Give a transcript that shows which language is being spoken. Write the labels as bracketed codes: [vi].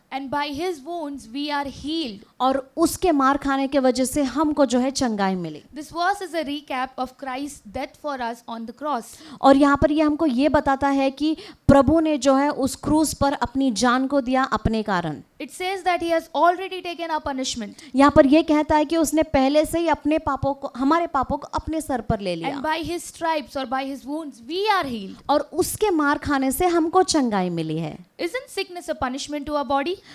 [en] And by his wounds we are healed. [hi] और उसके मार खाने के वजह से हमको जो है चंगाई मिली। [en] This verse is a recap of Christ's death for us on the cross. [hi] और यहाँ पर ये हमको ये बताता है कि प्रभु ने जो है उस क्रूस पर अपनी जान को दिया अपने कारण। [en] It says that he has already taken our punishment. [hi] यहाँ पर ये कहता है कि उसने पहले से ही अपने पापों को, हमारे पापों को अपने सर पर ले लिया। [en] And by his stripes or by his wounds we are healed. [hi] और उसके मार खाने से हमको चंगाई मिली है। [en] Isn't sickness a punishment to our body?